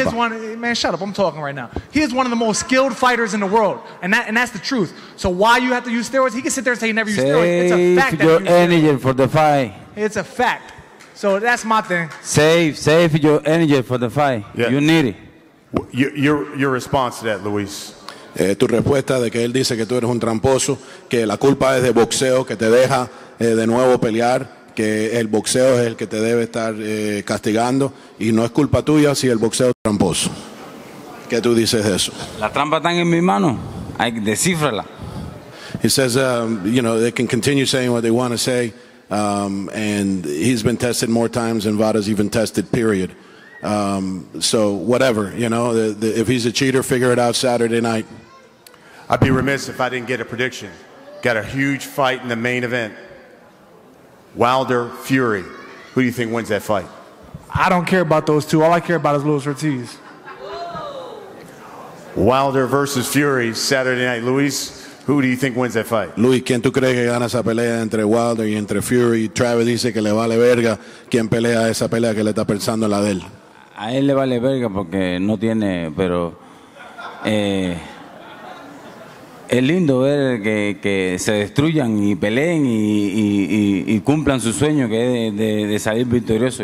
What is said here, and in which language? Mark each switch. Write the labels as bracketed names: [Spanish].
[English] He is one, man, shut up, I'm talking right now. He is one of the most skilled fighters in the world, and that's the truth. So why you have to use steroids? He can sit there and say he never used steroids. It's a fact that your energy for the fight. It's a fact. So that's my thing. Save your energy for the fight. Yeah. You need it. Your response to that, Luis? [Spanish] Tu respuesta de que él dice que tú eres un tramposo, que la culpa es de boxeo, que te deja de nuevo pelear, que el boxeo es el que te debe estar castigando, y no es culpa tuya si el boxeo es tramposo. ¿Qué tú dices de eso? La trampa está en mi mano. Hay que descifrarla. [English] He says, you know, they can continue saying what they want to say, and he's been tested more times than Vada's even tested, period. So whatever, you know, if he's a cheater, figure it out Saturday night. I'd be remiss if I didn't get a prediction. Got a huge fight in the main event. Wilder, Fury. Who do you think wins that fight? I don't care about those two. All I care about is Luis Ortiz. Wilder versus Fury, Saturday night. Luis, who do you think wins that fight? [Spanish] Luis, ¿quién tú crees que gana esa pelea entre Wilder y entre Fury? Travis dice que le vale verga quién pelea esa pelea, que le está pensando en la de él. A él le vale verga porque no tiene, pero Es lindo ver que se destruyan y peleen y cumplan su sueño, que es de salir victorioso.